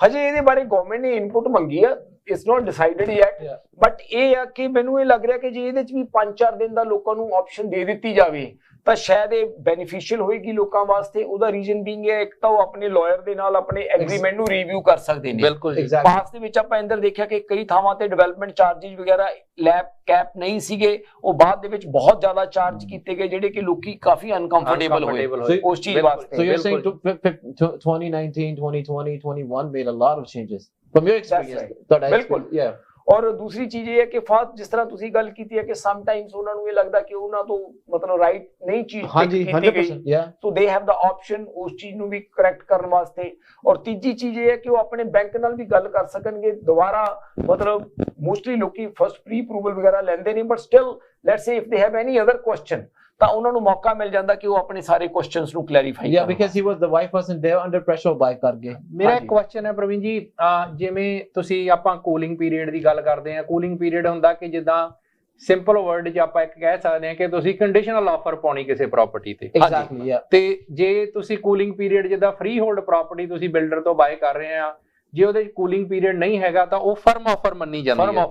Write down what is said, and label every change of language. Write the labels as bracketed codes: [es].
[pa] ਹਜੇ ਇਹਦੇ ਬਾਰੇ ਗਵਰਨਮੈਂਟ ਨੇ ਇਨਪੁਟ ਮੰਗੀ ਆ [en] it's not decided yet [pa] but ਇਹ ਆ ਕਿ ਮੈਨੂੰ ਇਹ ਲੱਗ ਰਿਹਾ ਕਿ ਜੇ ਇਹਦੇ ਚ ਵੀ 5-4 ਦਿਨ ਦਾ ਲੋਕਾਂ ਨੂੰ ਆਪਸ਼ਨ ਦੇ ਦਿੱਤੀ ਜਾਵੇ ਤਾਂ ਸ਼ਾਇਦ ਇਹ ਬੈਨੀਫੀਸ਼ੀਅਲ ਹੋਏਗੀ ਲੋਕਾਂ ਵਾਸਤੇ ਉਹਦਾ ਰੀਜ਼ਨ ਬੀਇੰਗ ਹੈ ਇੱਕ ਤਾਂ ਉਹ ਆਪਣੇ ਲਾਇਰ ਦੇ ਨਾਲ ਆਪਣੇ ਐਗਰੀਮੈਂਟ ਨੂੰ ਰਿਵਿਊ ਕਰ ਸਕਦੇ ਨੇ ਬਿਲਕੁਲ ਪਾਸ ਦੇ ਵਿੱਚ ਆਪਾਂ ਅੰਦਰ ਦੇਖਿਆ ਕਿ ਕਈ ਥਾਵਾਂ ਤੇ ਡਿਵੈਲਪਮੈਂਟ ਚਾਰजेस ਵਗੈਰਾ ਲੈਬ ਕੈਪ ਨਹੀਂ ਸੀਗੇ ਉਹ ਬਾਅਦ ਦੇ ਵਿੱਚ ਬਹੁਤ ਜ਼ਿਆਦਾ ਚਾਰਜ ਕੀਤੇ ਗਏ ਜਿਹੜੇ ਕਿ ਲੋਕੀ ਕਾਫੀ ਅਨਕੰਫਰਟੇਬਲ ਹੋਏ ਉਸ ਚੀਜ਼ ਵਾਸਤੇ [en] So you're saying 2019 2020 21 made a lot of changes from your experience [pa] ਬਿਲਕੁਲ ਔਰ ਦੂਸਰੀ ਚੀਜ਼ ਇਹ ਹੈ ਕਿ ਫਾਤ ਜਿਸ ਤਰ੍ਹਾਂ ਤੁਸੀਂ ਗੱਲ ਕੀਤੀ ਹੈ ਕਿ ਸਮ ਟਾਈਮਸ ਉਹਨਾਂ ਨੂੰ ਇਹ ਲੱਗਦਾ ਕਿ ਉਹਨਾਂ ਤੋਂ ਮਤਲਬ ਰਾਈਟ ਨਹੀਂ ਚੀਜ਼ ਕੀਤੀ ਗਈ [en] so they have the option [pa] ਉਸ ਚੀਜ਼ ਨੂੰ ਵੀ ਕਰੈਕਟ ਕਰਨ ਵਾਸਤੇ ਔਰ ਤੀਜੀ ਚੀਜ਼ ਇਹ ਹੈ ਕਿ ਉਹ ਆਪਣੇ ਬੈਂਕ ਨਾਲ ਵੀ ਗੱਲ ਕਰ ਸਕਣਗੇ ਦੁਬਾਰਾ ਮਤਲਬ ਮੋਸਟਲੀ ਲੋਕੀ ਫਸਟ ਪ੍ਰੀ ਅਪਰੂਵਲ ਵਗੈਰਾ ਲੈਂਦੇ ਨੇ [en] but still let's say if they have any other question [pa] ਤਾਂ ਉਹਨਾਂ ਨੂੰ ਮੌਕਾ ਮਿਲ ਜਾਂਦਾ ਕਿ ਉਹ ਆਪਣੇ ਸਾਰੇ ਕੁਐਸਚਨਸ ਨੂੰ clarify [en] Yeah, because he was the wife wasn't there under pressure of buy [pa] ਕਰਕੇ। ਮੇਰਾ ਇੱਕ ਕੁਐਸਚਨ ਹੈ ਪ੍ਰਵੀਨ ਜੀ, ਜਿਵੇਂ ਤੁਸੀਂ ਆਪਾਂ ਕੂਲਿੰਗ ਪੀਰੀਅਡ ਦੀ ਗੱਲ ਕਰਦੇ ਆ, ਕੂਲਿੰਗ ਪੀਰੀਅਡ ਹੁੰਦਾ ਕਿ ਜਿੱਦਾਂ ਸਿੰਪਲ ਵਰਡ 'ਚ ਆਪਾਂ ਇੱਕ ਕਹਿ ਸਕਦੇ ਹਾਂ ਕਿ ਤੁਸੀਂ ਕੰਡੀਸ਼ਨਲ ਆਫਰ ਪਾਉਣੀ ਕਿਸੇ ਪ੍ਰਾਪਰਟੀ ਤੇ। [en] Exactly, yeah। [pa] ਤੇ ਜੇ ਤੁਸੀਂ ਕੂਲਿੰਗ ਪੀਰੀਅਡ ਜਿੱਦਾਂ ਫ੍ਰੀ ਹੋਲਡ ਪ੍ਰਾਪਰਟੀ ਤੁਸੀਂ ਬਿਲਡਰ ਤੋਂ ਬਾਏ ਕਰ ਰਹੇ ਆ, ਜੇ ਉਹਦੇ ਕੂਲਿੰਗ ਪੀਰੀਅਡ ਨਹੀਂ ਹੈਗਾ ਤਾਂ ਉਹ ਫਰਮ ਆਫਰ ਮੰਨੀ ਜਾਂਦੀ ਹੈ।